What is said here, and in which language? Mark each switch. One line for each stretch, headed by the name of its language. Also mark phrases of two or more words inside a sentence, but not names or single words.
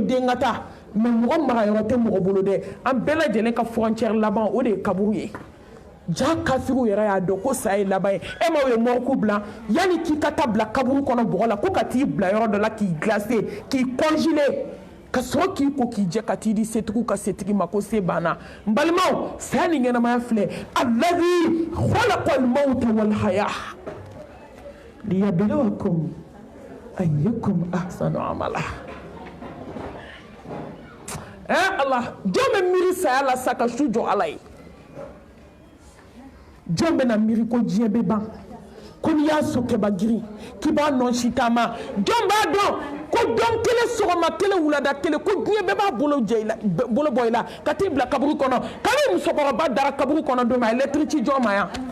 Bambara: den ka taa mɛ mɔgɔ marayɔrɔ tɛ mɔgɔ bolo dɛ an bɛɛ lajɛlen ka frontière laban o de ye kaburu ye ja kafiriw yɛrɛ y'a dɔn ko saya ye laban ye e ma o ye mɔriku bila yanni k'i ka taa bila kaburu kɔnɔ bɔgɔ la ko ka t'i bila yɔrɔ dɔ la k'i glacer k'i congeler ka sɔrɔ k'i ko k'i jɛ ka t'i di setigiw ka setigi ma ko se banna n balimaw saya ni ɲɛnamaya filɛ
Arabic: الذي خلق الموت والحياة ليبلوكم أيكم أحسن عملا
Bambara: Allah jɔn bɛ miiri saya la sa ka su jɔ ala ye jɔn bɛna miiri ko diɲɛ bɛ ban ko n'i y'a sɔn kɛba girin k'i b'a nɔ si taama jɔn b'a dɔn ko don kelen sɔgɔma kelen wulada kelen ko diɲɛ bɛɛ b'a bolo bɔ i la ka t'i bila kaburu kɔnɔ kabini musokɔrɔba dara kaburu kɔnɔ don min a ye lɛtiri ci jɔn ma yan